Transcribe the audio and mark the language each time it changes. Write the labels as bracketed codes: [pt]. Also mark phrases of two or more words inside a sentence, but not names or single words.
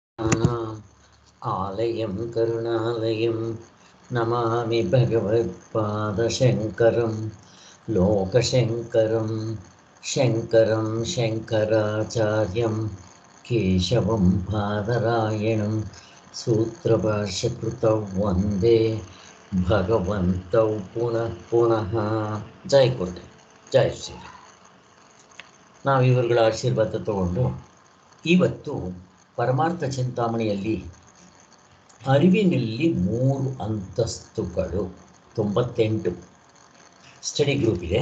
[sa] आलयं करुणालयं नमामि भगवत्पादशङ्करं लोकशङ्करं शङ्करं शङ्कराचार्यं केशवं बादरायणं सूत्रभाष्यकृतौ वन्दे भगवन्तौ पुनः पुनः. [hi] जय गुरुदेव, जय श्रीराम. [kn] ನಾವು ಇವರುಗಳ ಆಶೀರ್ವಾದ ತಗೊಂಡು ಇವತ್ತು ಪರಮಾರ್ಥ ಚಿಂತಾಮಣಿಯಲ್ಲಿ ಅರಿವಿನಲ್ಲಿ 3 ಅಂತಸ್ತುಗಳು 98 [en] study group [kn] ಇದೆ.